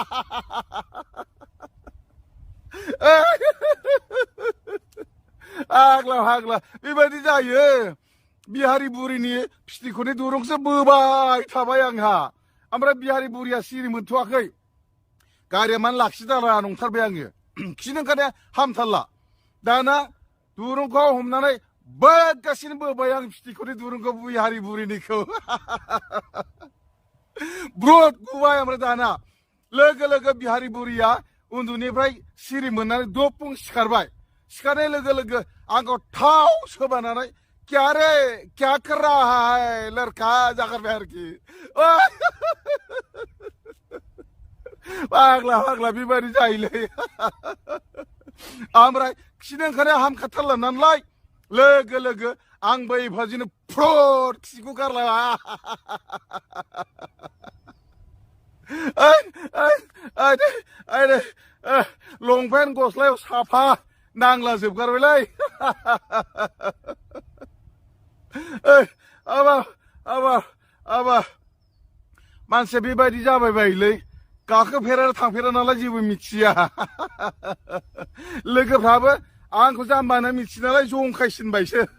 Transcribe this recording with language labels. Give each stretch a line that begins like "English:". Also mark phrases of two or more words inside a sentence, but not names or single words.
Bodo: आग्ला हाग्ला बेबायदि जायो बिहारि बुरैनि फिथिखौनो दुरुंखौसो बोबाय थाबाय आंहा ओमफ्राय बिहारि बुरैया सिरि मोनथ'वाखै गारिया मानो लाखिजाला नंथारबाय आङो खिनो ओंखारनाया हामथारला दाना दुरुंखौ हमनानै बोगासिनो बोबाय आं फिथिखौनो दुरुंखौ बिहारि बुरैनिखौ ब्रुद गुबाय ओमफ्राय दाना लोगो लोगो बिहारि बुरैया उन्दुनिफ्राय सिरि मोननानै दपुं सिखारबाय सिखारनाय लोगो लोगो आंखौ थाव सोबानानै
Hindi: क्या रे क्या कर रहा है लड़का
Bodo: जागारबाय आरोखि फाग्ला फाग्ला बेबायदि जायोलै ओमफ्राय खिनो ओंखारनाया हामखाथारला नालाय लोगो लोगो आंबो एफाजिनो फ्रद खिखौ गारला लंपेन्ट गस्लायाव साफा नांला जोबगारबायलै मानसिया बेबायदि जाबाय बायोलै गाखोफेरा थांफेरा नालाय जेबो मिथिया लोगोफ्राबो आंखौ जाम्बाना मिथियो नालाय जंखायसिनबायसो